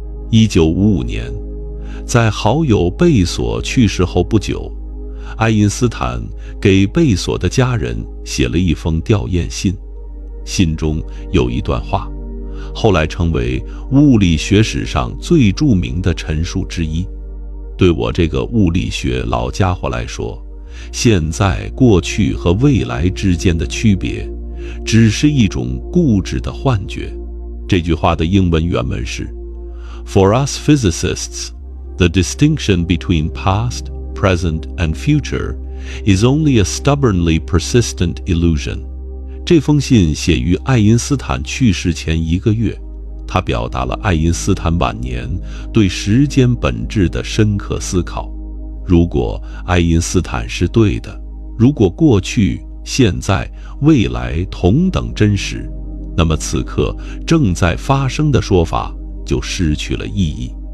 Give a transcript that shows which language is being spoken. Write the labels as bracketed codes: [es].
[zh] 1955年，在好友贝索去世后不久，爱因斯坦给贝索的家人写了一封吊唁信，信中有一段话，后来成为物理学史上最著名的陈述之一。对我这个物理学老家伙来说，现在、过去和未来之间的区别只是一种固执的幻觉。这句话的英文原文是 [en] For us physicists, the distinction between past, present, and future is only a stubbornly persistent illusion. [zh] 这封信写于爱因斯坦去世前1个月，它表达了爱因斯坦晚年对时间本质的深刻思考。如果爱因斯坦是对的，如果过去、现在、未来同等真实，那么此刻正在发生的说法就失去了意义。